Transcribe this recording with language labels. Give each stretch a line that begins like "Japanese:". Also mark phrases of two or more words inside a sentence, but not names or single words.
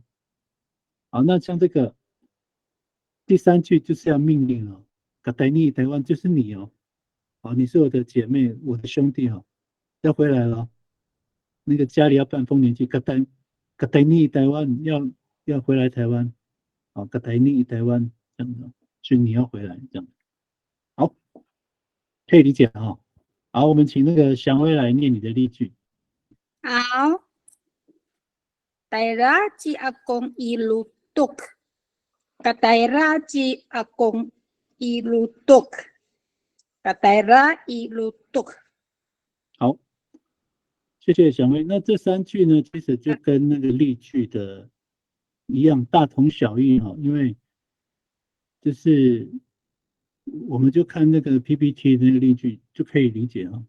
Chinese: 好，那像这个第三句就是要命令哦，带你台湾就是你哦，好，你是我的姐妹，我的兄弟哦，要回来了，那个家里要办丰年祭，带你台湾要回来台湾，好，带你台湾这样子，所以你要回来这样，好，可以理解哈。好，我们请那个祥威来念你的例句。
Amis: 好 ，Taira ci akong ilutok. Kataira ci akong ilutok. Kataira ilutok.
Chinese: 好，谢谢祥威。那这三句呢，其实就跟那个例句的一样，大同小异哈。因为就是我们就看那个 PPT 的那个例句就可以理解哈。